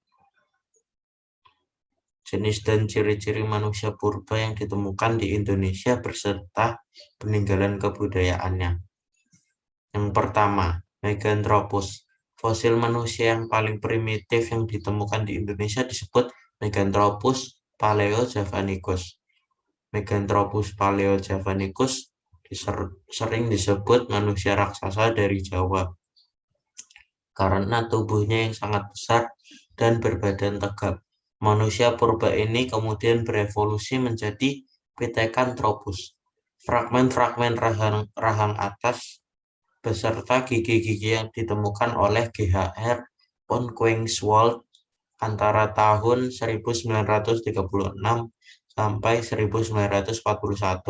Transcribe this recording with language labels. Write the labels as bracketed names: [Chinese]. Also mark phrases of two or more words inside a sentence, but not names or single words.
[Indonesian] Jenis dan ciri-ciri manusia purba yang ditemukan di Indonesia beserta peninggalan kebudayaannya. Yang pertama, Meganthropus. Fosil manusia yang paling primitif yang ditemukan di Indonesia disebut Meganthropus paleojavanicus. Meganthropus paleojavanicus sering disebut manusia raksasa dari Jawa karena tubuhnya yang sangat besar dan berbadan tegap. Manusia purba ini kemudian berevolusi menjadi Pithecanthropus. Fragmen-fragmen rahang atas beserta gigi-gigi yang ditemukan oleh GHR von Koningswald antara tahun 1936 sampai 1941.